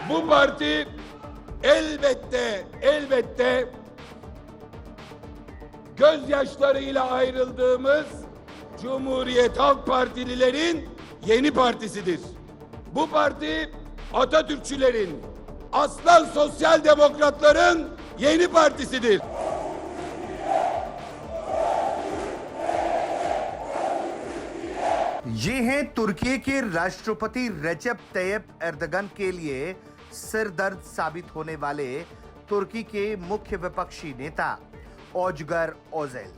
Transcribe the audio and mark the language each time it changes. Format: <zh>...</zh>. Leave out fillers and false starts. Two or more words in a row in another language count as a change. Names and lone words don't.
<tr>Bu parti elbette gözyaşlarıyla ayrıldığımız Cumhuriyet Halk Partililerin yeni partisidir. Bu parti Atatürkçülerin, aslan sosyal demokratların yeni partisidir.</tr> <hi>ये हैं तुर्की के राष्ट्रपति रेसेप तैयप एर्दोगन के लिए सिरदर्द साबित होने वाले तुर्की के मुख्य विपक्षी नेता ओजगर ओजेल।</hi>